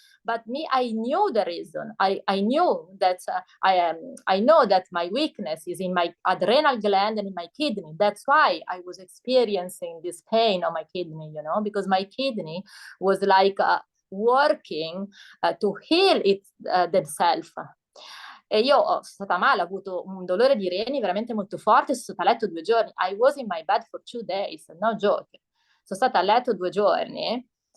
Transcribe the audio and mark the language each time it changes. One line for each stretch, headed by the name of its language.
English: But me, I knew the reason. I knew that I know that my weakness is in my adrenal gland and in my kidney. That's why I was experiencing this pain on my kidney, you know, because my kidney was like working to heal themselves.
Italian: E io sono stata male, ho avuto un dolore di reni veramente molto forte, sono stata a letto 2 giorni.
English: I was in my bed for 2 days, no joke.
Italian: Sono stata a letto 2 giorni.